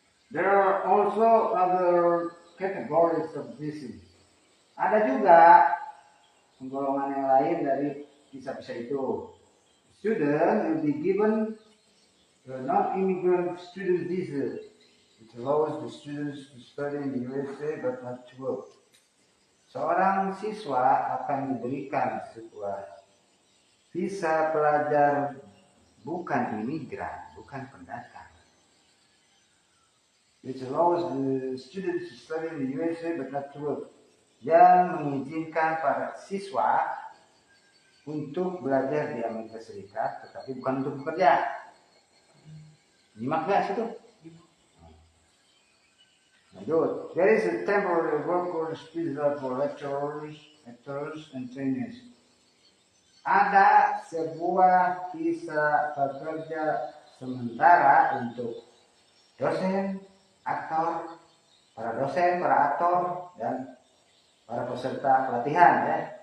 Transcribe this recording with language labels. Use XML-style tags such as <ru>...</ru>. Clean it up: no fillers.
<en>There are also other categories of disease.</en> <id>Ada juga golongan yang lain dari kisah-kisah itu.</id> <en>Student will be given the non-immigrant student visa, which allows the students to study in the USA but not to work.</en> <id>Seorang siswa akan diberikan sebuah visa pelajar bukan imigran, bukan pendatang,</id> <en>which allows the students to study in the USA but not to work,</en> <id>yang mengizinkan para siswa untuk belajar di Amerika Serikat tetapi bukan untuk bekerja. Nyimak nggak situ? Lanjut.</id> <en>There is a temporary workers visa for lecturers and trainees.</en> <id>Ada sebuah visa pekerja sementara untuk dosen, aktor, para dosen, para aktor, dan para peserta pelatihan ya.</id>